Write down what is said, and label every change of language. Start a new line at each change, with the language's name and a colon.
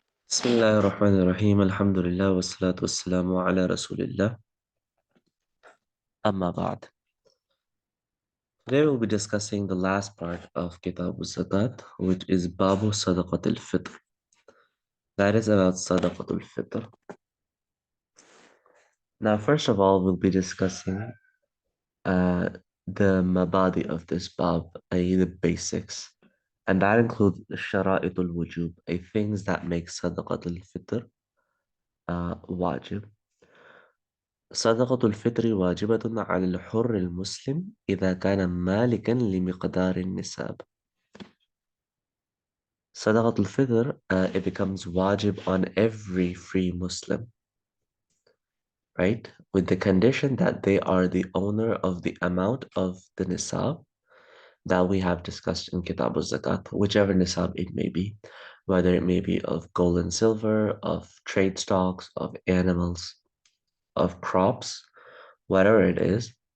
Arabic: بسم الله الرحمن الرحيم الحمد لله والصلاة والسلام على رسول الله أما بعد.
English: Today we'll be discussing the last part of Kitab al-Zakat, which is Babu Sadaqat al-Fitr. That is about Sadaqat al-Fitr. Now, first of all, we'll be discussing uh, the mabadi of this bab, i.e. the basics. And that includes Shara'it al-Wujub, things that make Sadaqat al-Fitr wajib.
Arabic: صدقة الفطر واجبة على الحر المسلم إذا كان مالكا لمقدار النساب.
English: صدقة الفطر, it becomes wajib on every free Muslim, right? With the condition that they are the owner of the amount of the nisab that we have discussed in Kitab al-Zakat, whichever nisab it may be, whether it may be of gold and silver, of trade stocks, of animals, of crops, whatever it is.